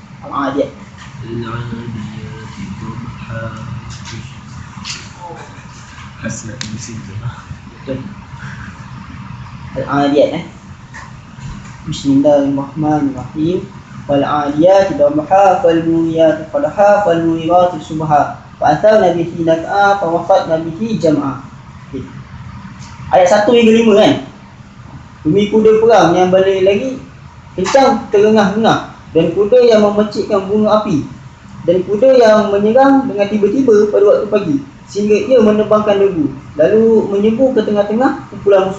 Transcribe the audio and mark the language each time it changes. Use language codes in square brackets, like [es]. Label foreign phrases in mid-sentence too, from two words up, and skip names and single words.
[ms] Betul. [ar] العاديات بسم الله الرحمن الرحيم. والعاديات ضبحا فالموريات قدحا فالمغيرات صبحا فأثرن به نقعا فوقطن به جمعا. [ms] Ayat 1 hingga 5 kan. Demi kuda perang yang balik lagi kencang terengah-engah, dan kuda yang memercikkan bunga api, dan kuda yang menyerang dengan tiba-tiba pada waktu pagi sehingga ia menerbangkan debu lalu menyebu ke tengah-tengah kumpulan musuh.